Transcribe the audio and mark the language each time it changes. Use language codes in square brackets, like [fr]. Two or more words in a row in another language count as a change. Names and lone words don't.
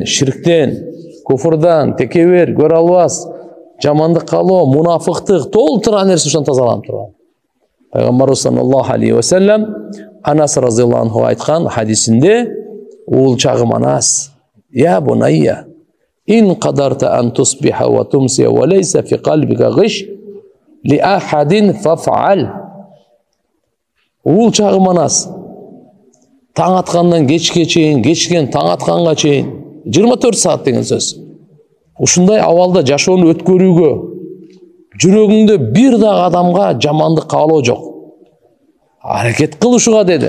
[ky] Ширктен, куфурдан, текебер, көрө албас, жамандык калоо, мунафыктык, толтура нерсе ушан тазаланып турган. Пайгамбарыбыз [ar] صلى الله عليه وسلم [ky] Анас [ar] رضي الله عنه [ky] айткан хадисинде: "Ул чагым Анас, [ar] يا بني, إن قدرت أن تصبح وتمسي وليس في قلبك غش لأحد فافعل." [ky] Ул чагым Анас, таң аткандан кечке чейин, кечтен таң атканга чейин 24 saat деген сөз. Ушундай абалда жашоону өткөрүүгө жүрөгүңдө бир дагы адамга жамандык каалоо жок. Аракет кылышууга деди.